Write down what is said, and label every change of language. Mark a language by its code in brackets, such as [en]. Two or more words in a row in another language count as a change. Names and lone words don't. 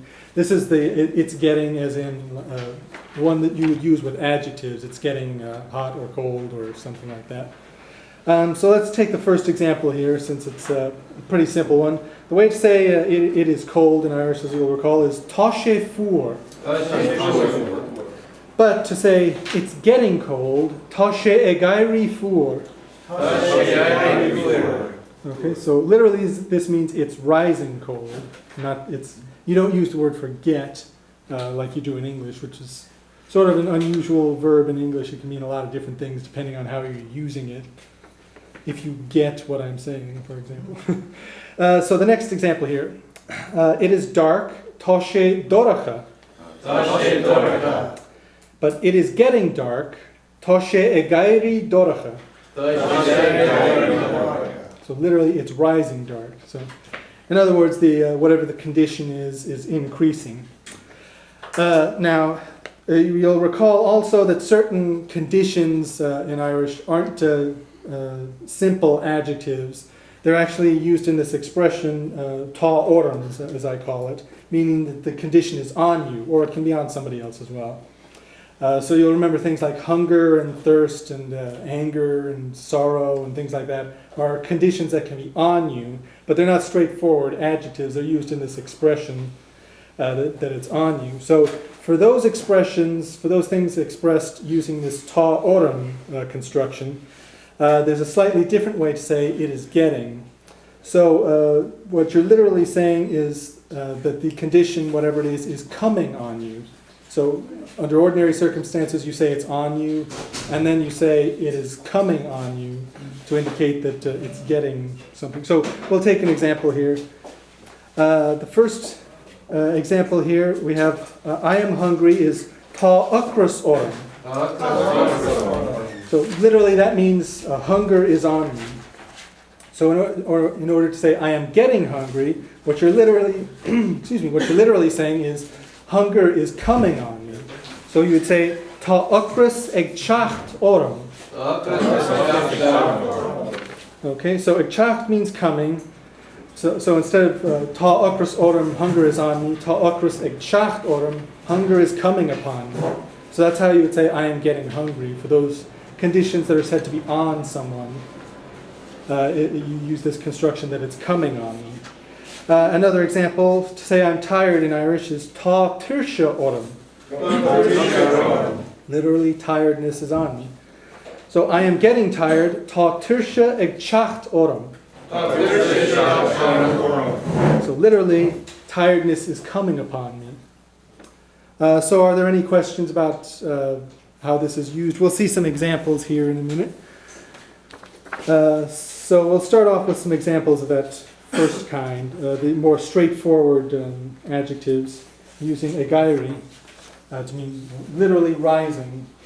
[en] This is it's getting as in one that you would use with adjectives. It's getting hot or cold or something like that. So let's take the first example here, since it's a pretty simple one. The way to say it is cold in Irish, as you'll recall, is [ga] tá sé fuair. [en] But to say it's getting cold, [ga] tá sé éirí fuair. [en] Okay, so literally this means it's rising cold. You don't use the word for get like you do in English, which is sort of an unusual verb in English. It can mean a lot of different things depending on how you're using it. If you get what I'm saying, for example. So the next example here. It is dark, [ga] tá sé doracha. [en] But it is getting dark, [ga] tá sé éirí doracha. [en] So literally, it's rising dark. So, in other words, whatever the condition is increasing. Now, you'll recall also that certain conditions in Irish aren't simple adjectives. They're actually used in this expression, [ga] tá orm, [en] as I call it, meaning that the condition is on you, or it can be on somebody else as well. So you'll remember things like hunger and thirst and anger and sorrow and things like that are conditions that can be on you, but they're not straightforward adjectives. They're used in this expression that it's on you. So for those expressions, for those things expressed using this [ga] tá orm [en] construction, there's a slightly different way to say it is getting. So what you're literally saying is that the condition, whatever it is coming on you. So under ordinary circumstances, you say it's on you, and then you say it is coming on you to indicate that it's getting something. So we'll take an example here. The first example here we have, I am hungry, is [ga] tá acras orm. [en] So literally that means hunger is on me. So in order to say I am getting hungry, what you're literally, what you're literally saying is hunger is coming on me. So you would say [ga] tá acras ag teacht orm. [en] Okay, so [ga] ag teacht [en] means coming. So instead of [ga] tá acras orm, [en] hunger is on me, [ga] tá acras ag teacht orm, [en] hunger is coming upon me. So that's how you would say I am getting hungry for those conditions that are said to be on someone. You use this construction that it's coming on me. Another example, to say I'm tired in Irish is [ga] tá tirsha orm. [en] Literally, tiredness is on me. So I am getting tired, [ga] tá tirsha ag teacht orm. [en] So literally, tiredness is coming upon me. So are there any questions about how this is used? We'll see some examples here in a minute. So we'll start off with some examples of that first kind, the more straightforward adjectives using éirí to mean literally rising.